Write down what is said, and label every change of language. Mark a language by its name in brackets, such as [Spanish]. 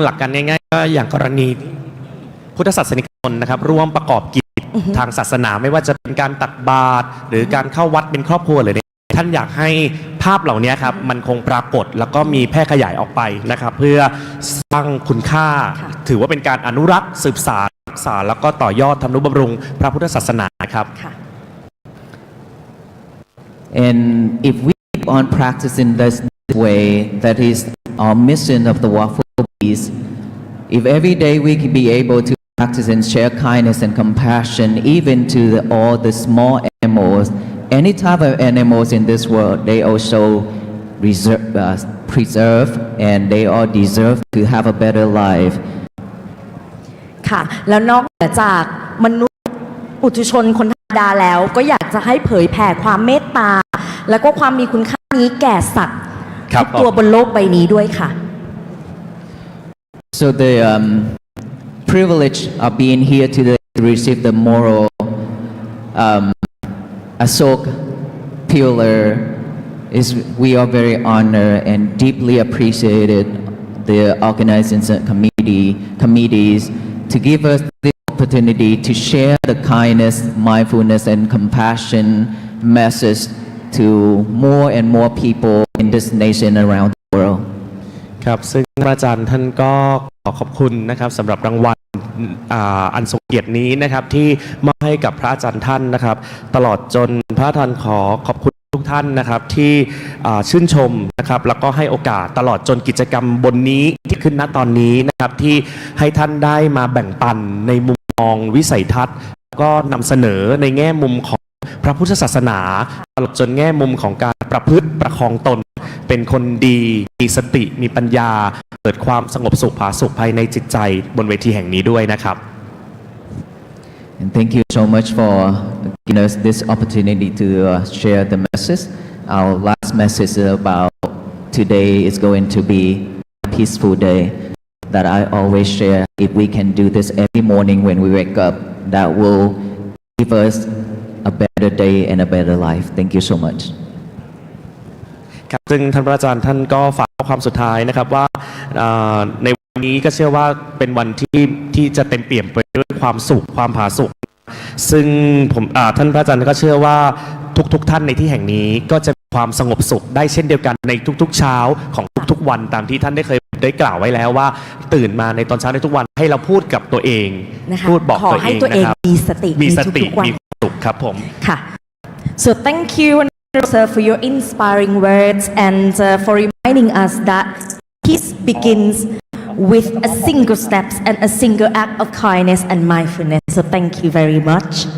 [Thai] หลักการง่ายๆก็อย่างกรณีพุทธศาสนิกชนนะครับร่วมประกอบกิจทางศาสนาไม่ว่าจะเป็นการตักบาตรหรือการเข้าวัดเป็นครอบครัวหรือท่านอยากให้ภาพเหล่านี้ครับมันคงปรากฏแล้วก็มีแพร่ขยายออกไปนะครับเพื่อสร้างคุณค่าถือว่าเป็นการอนุรักษ์สืบสานรักษาแล้วก็ต่อยอดทำนุบำรุงพระพุทธศาสนาครับ [English] And if we keep on practicing this way, that is our mission of the Walk for Peace. If every day we can be able to practice and share kindness and compassion, even to all the small animals, any type of animals in this world, they also preserve and they all deserve to have a better life. [Thai] ค่ะแล้วนอกเหนือจากมนุษย์ปุถุชนคนธรรมดาแล้วก็อยากจะให้เผยแผ่ความเมตตาแล้วก็ความมีคุณค่านี้แก่สัตว์ทุกตัวบนโลกใบนี้ด้วยค่ะ [English] So the privilege of being here today to receive the moral Asok pillar is we are very honored and deeply appreciated the organizing committees to give us the opportunity to share the kindness, mindfulness, and compassion message to more and more people in this nation around the world. [Thai] ครับซึ่งอาจารย์ท่านก็ขอขอบคุณนะครับสำหรับรางวัล อันทรงเกียรตินี้นะครับที่มอบให้กับพระอาจารย์ท่านนะครับ ตลอดจนพระอาจารย์ขอขอบคุณทุกท่านนะครับที่ ชื่นชมนะครับแล้วก็ให้โอกาสตลอดจนกิจกรรมบนนี้ที่ขึ้นณตอนนี้นะครับที่ให้ท่านได้มาแบ่งปันในมุมมองวิสัยทัศน์ก็นำเสนอในแง่มุมของพระพุทธศาสนาตลอดจนแง่มุมของการประพฤติประคองตนเป็นคนดีมีสติมีปัญญาเกิดความสงบสุขผาสุขภายในจิตใจบนเวทีแห่งนี้ด้วยนะครับ [English] And thank you so much for giving us this opportunity to share the message. Our last message is about today is going to be a peaceful day that I always share. If we can do this every morning when we wake up, that will give us a better day and a better life. Thank you so much. [Thai] ครับซึ่งท่านพระอาจารย์ท่านก็ฝากข้อความสุดท้ายนะครับว่าในวันนี้ก็เชื่อว่าเป็นวันที่จะเต็มเปี่ยมไปด้วยความสุขความผาสุกซึ่งผมท่านพระอาจารย์ก็เชื่อว่าทุกท่านในที่แห่งนี้ก็จะมีความสงบสุขได้เช่นเดียวกันในทุกๆเช้าของทุกๆวันตามที่ท่านได้เคยได้กล่าวไว้แล้วว่าตื่นมาในตอนเช้าในทุกวันให้เราพูดกับตัวเอง นะคะ พูดบอก ขอ ตัว ให้ เอง ตัวเอง นะครับ มีสติ มีสติ ทุกๆวัน มีความสุขครับผม [English] ค่ะ so thank you sir for your inspiring words and for reminding us that peace begins with a single steps and a single act of kindness and mindfulness so thank you very much